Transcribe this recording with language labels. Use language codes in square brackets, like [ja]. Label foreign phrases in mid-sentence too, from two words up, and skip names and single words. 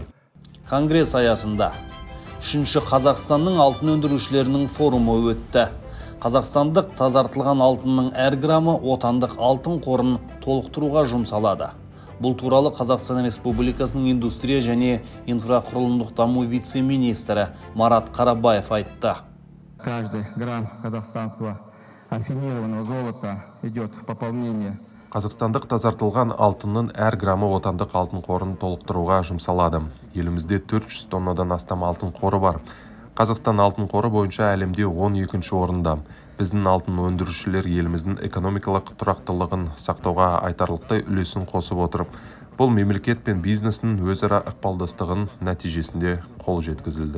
[kk] Конгресс аясында 3-ші Қазақстанның алтын өндірушілерінің форумы өтті. Қазақстандық тазартылған алтынның әр граммы отандық алтын қорын толықтыруға жұмсалады. Бұл туралы Қазақстан Республикасының индустрия және инфрақұрылымдық даму вице-министрі Марат Қарабаев айтты. [ru] Каждый грамм казахстанского афинированного золота идет в пополнение. [kk] Қазақстандық тазартылған алтынның әр граммы отандық алтын қорын толықтыруға жұмсалады. Елімізде 400 тоннадан астам алтын қоры бар. Қазақстан алтын қоры бойынша әлемде 12-ші орында. Біздің алтын өндірушілер еліміздің экономикалық тұрақтылығын сақтауға айтарлықтай үлесін қосып отырып, бұл мемлекет пен бизнестің өзара ықпалдастығының нәтижесінде қол жеткізілді.